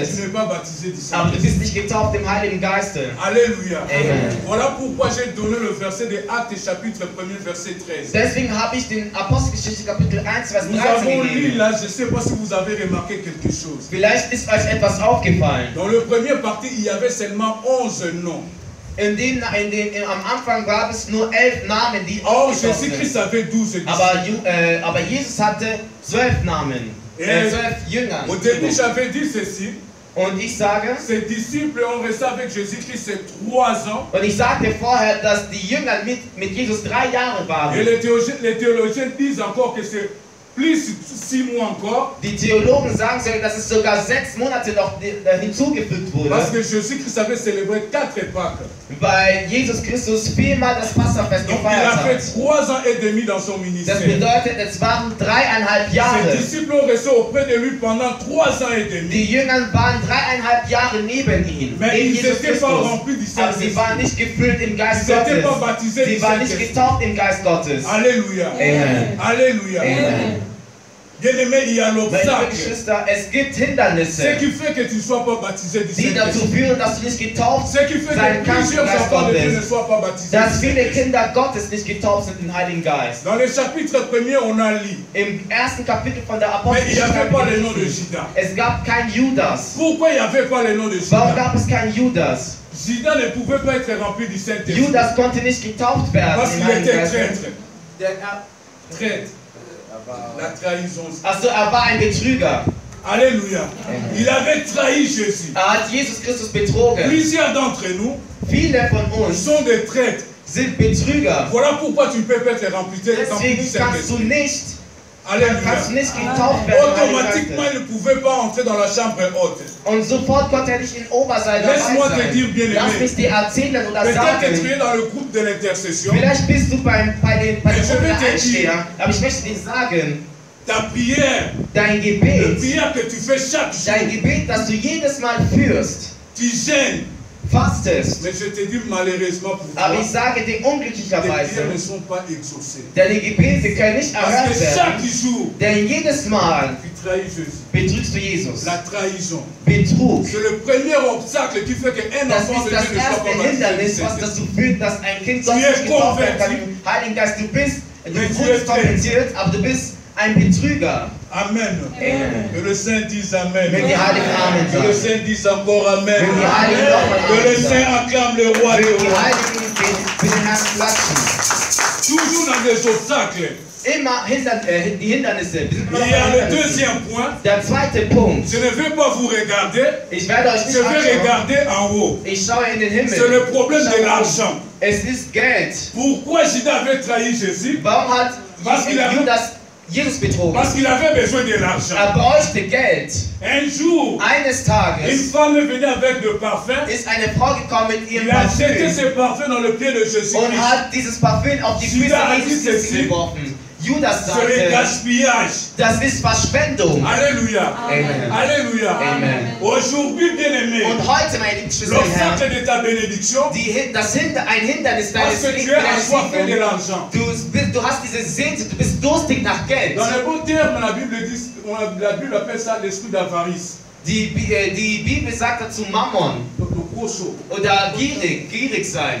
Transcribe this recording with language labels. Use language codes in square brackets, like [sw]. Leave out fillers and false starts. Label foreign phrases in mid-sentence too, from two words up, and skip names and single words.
[fr] Tu n'es pas baptisé du [de] aber du [fr] Saint-Esprit. [de] bist nicht getauft im Heiligen Geiste. [fr] Alléluia. Amen. Voilà pourquoi j'ai donné le verset de Actes chapitre 1er verset 13. [de] Deswegen habe ich den Apostelgeschichte Kapitel 1, Vers [fr] Nous [de] 13 [fr] avons lu [de] gegeben. [fr] là, je ne sais pas si vous avez remarqué quelque chose. [de] Vielleicht ist euch etwas aufgefallen. [fr] Dans le premier partie, il y avait seulement 11 noms. [de] Am Anfang gab es nur 11 Namen, die [fr] Or, [de] aufgetaucht [fr] Jésus-Christ [de] sind. [fr] avait 12 disciples. [de] Aber Jesus hatte 12 Namen, 12 Jünger. [fr] Au début, j'avais dit ceci. [de] Und ich sage, [fr] Ces disciples ont resté avec Jésus-Christ ces 3 ans. [de] und ich sagte vorher, dass die Jünger mit Jesus 3 Jahre [fr] Et [de] waren. [fr] les théologiens disent encore que c'est plus 6 mois encore. [de] Die Theologen sagen sogar, dass es sogar 6 Monate noch hinzugefügt wurde, [fr] Parce que Jésus-Christ avait célébré 4 Pâques. [de] weil Jesus Christus viermal das Passafest [fr] Donc il [de] gefeiert [fr] a fait [de] hat. [fr] 3 ans et demi dans son [de] Das [fr] ministère. [de] bedeutet, es waren 3,5 Jahre. [fr] Ses disciples ont resté auprès de lui pendant 3 ans et demi. [de] Die Jünger waren 3,5 Jahre neben ihm, [fr] Mais [de] neben [fr] ils [de] Jesus [fr] n'étaient pas [de] Christus. [fr] remplis du [de] Aber sie waren [fr] Saint-Esprit. [de] nicht gefüllt im Geist [fr] Ils n'étaient pas [de] Gottes. [fr] baptisés [de] Sie [fr] du [de] waren nicht [fr] Saint-Esprit. [de] getauft im Geist Gottes. [fr] Alléluia. Amen. Alléluia. Amen. Bien-aimé, il y a [de] Meine lieben [fr] l'obstacle. [de] Geschwister, es gibt [fr] Ce [de] Hindernisse, [fr] qui fait que tu ne sois pas baptisé du [de] die dazu [fr] Saint-Esprit. [de] führen, dass du nicht getauft [fr] Ce qui fait [de] sein [fr] que [de] kannst im [fr] plusieurs [de] Geist [fr] enfants de Dieu ne [de] Gottes. [fr] soient pas baptisés. [de] Dass [fr] du [de] viele [fr] Saint-Esprit. [de] Kinder Gottes nicht getauft sind im Heiligen Geist. [fr] Dans le chapitre 1er, on a lu. [de] Im ersten Kapitel von der [fr] Mais il n'y avait [de] Apostelgeschichte [fr] pas le nom de [de] gelesen. [fr] Judas. [de] Es gab kein Judas. [fr] Pourquoi il n'y avait pas le nom de [de] Warum [fr] Judas? [de] gab es kein Judas? [fr] Judas ne pouvait pas être rempli du Saint-Esprit. [de] Judas konnte nicht getauft werden [fr] Parce [de] im [fr] qu'il [de] Heiligen [fr] était [de] Geist. [fr] traître. Traître. La trahison. [de] Also er war ein Betrüger. [fr] Alléluia. Il avait trahi Jésus. [de] Hat Jesus Christus betrogen. [fr] Plusieurs d'entre nous [de] Viele von uns [fr] sont des traîtres. [de] sind Betrüger. [fr] Voilà pourquoi tu ne peux pas être rempli du [de] Deswegen kannst du [fr] Saint-Esprit. [de] nicht, [fr] Alléluia. [de] getauft werden. im Heiligen [fr] Automatiquement, [de] Geist. [fr] il ne pouvait pas entrer dans la chambre haute. [de] Und sofort konnte er nicht in Oberseite dabei [fr] Laisse-moi te dire, [de] sein. [fr] bien-aimé. [de] Lass mich dir erzählen oder [fr] Peut-être que tu [de] sagen. [fr] es dans le groupe de l'intercession. [de] Vielleicht bist du bei den [fr] Mais je [de] Gruppen [fr] vais [de] der [fr] te [de] Einsteher, aber ich möchte dir sagen, [fr] Ta prière, [de] dein [fr] la [de] Gebet, [fr] prière que tu fais chaque [de] dein [fr] jour, [de] Gebet, das du jedes Mal führst, [fr] tu gênes [de] fastest. [fr] Mais je te dis malheureusement pour toi, [de] Aber ich sage dir [fr] tes prières [de] unglücklicherweise, [fr] ne sont pas exaucées. [de] deine Gebete können nicht [fr] Parce [de] erhört [fr] que [de] werden. [fr] chaque jour, [de] Denn jedes Mal [fr] tu trahis Jésus. [de] betrügst du Jesus. [fr] La trahison. [de] Betrug. [fr] C'est le premier obstacle qui fait qu'un [de] Das [fr] enfant [de] ist [fr] de [de] das [fr] Dieu ne soit [de] erste [fr] pas [de] Hindernis, [fr] baptisé. [de] was dazu führt, dass ein Kind [fr] Tu es [de] Gottes nicht getauft werden kann. [fr] converti. [de] Heiligen Geist, du [fr] Mais tu es [de] wurdest konvertiert, aber du bist ein Betrüger. [fr] Amen. Amen. Que le Saint dise Amen. [de] Wenn die Heiligen Amen [fr] Que le [de] sagen. [fr] Saint dise encore Amen. [de] Wenn die Heiligen nochmal [fr] Que le [de] Amen [fr] Saint [de] sagen. [fr] acclame le roi des [de] Wenn die [fr] rois. [de] Heiligen für den Herrn klatschen. [fr] Toujours dans des obstacles. [de] Immer die Hindernisse. Wir sind immer noch [fr] Il y a [de] bei [fr] le [de] Hindernissen. [fr] deuxième point. [de] Der zweite Punkt. [fr] Je ne vais pas vous regarder. [de] Ich werde euch [fr] Je [de] nicht [fr] vais [de] anschauen. [fr] regarder en haut. [de] Ich schaue in den Himmel. [fr] C'est le problème [de] Ich schaue [fr] de [de] nach [fr] l'argent. [de] oben. Es ist Geld. [fr] Pourquoi Judas avait trahi Jésus? [de] Warum hat [fr] Was qu'il a- [de] Judas Jesus betrogen? [fr] Parce qu'il avait besoin de l'argent. [de] Er bräuchte Geld. [fr] Un jour, [de] Eines [fr] une [de] Tages [fr] femme est venue avec de parfum. [de] ist eine Frau gekommen mit ihrem [fr] Il a jeté [de] Parfüm [fr] ses parfums dans le pied de Jésus-Christ. [de] und hat dieses Parfüm auf die Füße [fr] Judas a [de] Jesus [fr] dit [de] Christi [fr] ceci. [de] geworfen. Judas [fr] C'est le [de] sagte, [fr] gaspillage. [de] das ist Verschwendung. [fr] Alléluia. Amen. Alléluia. Amen. Aujourd'hui, bien-aimé, [de] Und heute, meine lieben Geschwister im Herrn, [fr] l'obstacle de ta bénédiction, [de] ein Hindernis [fr] parce [de] deines [fr] que tu es assoiffé de [de] Lebens, [fr] l'argent. [de] du hast diese Sehnsucht, du bist durstig nach Geld. [fr] Dans les beaux termes, la Bible appelle ça l'esprit d'avarice. [de] Die Bibel sagt dazu Mammon [fr] Donc, le gros saut. [de] oder gierig sein.